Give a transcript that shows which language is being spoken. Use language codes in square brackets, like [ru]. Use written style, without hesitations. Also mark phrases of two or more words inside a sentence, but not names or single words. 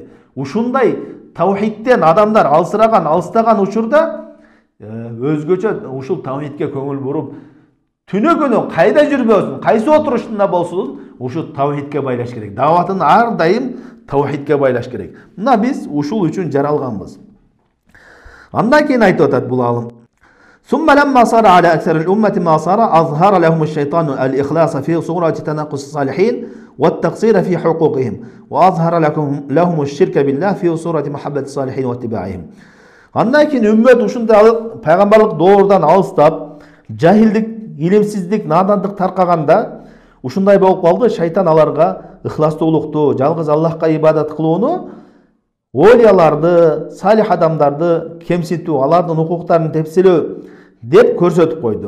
[ky] Ушундай таухидтен адамдар алыстаган учурда өзгөчө ушул таухидке көңүл буруп, түнө күнү кайда жүрбөсүн, кайсы отурушунда болсун, ушул таухидке байлаш керек. Даватын ар дайым таухидке байлаш керек. Мына биз ушул үчүн жаралганбыз. Андан кийин айтып атат бул алым. [ar] ثم لما صار على أكثر الأمة ما صار أظهر لهم الشيطان الإخلاص في صورة تنقص الصالحين والتقصير في حقوقهم وأظهر لهم الشرك بالله في صورة محبة الصالحين واتباعهم. [ky] Андан кийин үммөт ушундай пайгамбарлык доорунан алыстап, жахилдик, илимсиздик, надандык таркаганда ушундай болуп калды. Шайтан аларга ыхластуулукту, жалгыз Аллахка ибадат кылууну, олияларды, салих адамдарды кемситүү, алардын укуктарын тепселөө деп көрсөтүп койду.